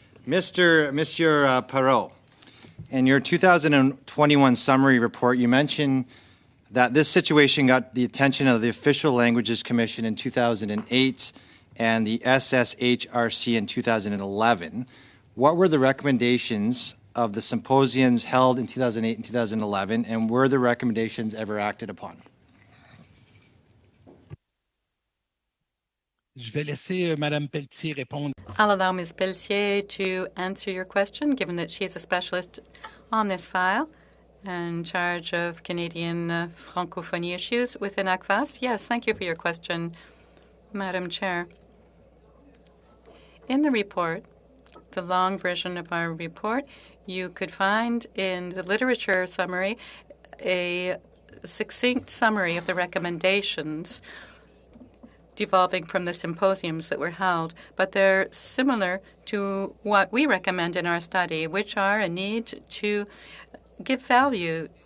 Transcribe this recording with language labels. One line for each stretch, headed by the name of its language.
English: Monsieur Perrault, in your 2021 summary report, you mentioned that this situation got the attention of the Official Languages Commission in 2008 and the SSHRC in 2011. What were the recommendations of the symposiums held in 2008 and 2011, and were the recommendations ever acted upon?
French: Je vais laisser Madame Pelletier répondre.
English: I'll allow Ms. Pelletier to answer your question, given that she is a specialist on this file in charge of Canadian Francophonie issues within ACFAS. Yes, thank you for your question, Madam Chair. In the report, the long version of our report, you could find in the literature summary a succinct summary of the recommendations devolving from the symposiums that were held, but they're similar to what we recommend in our study, which are a need to give value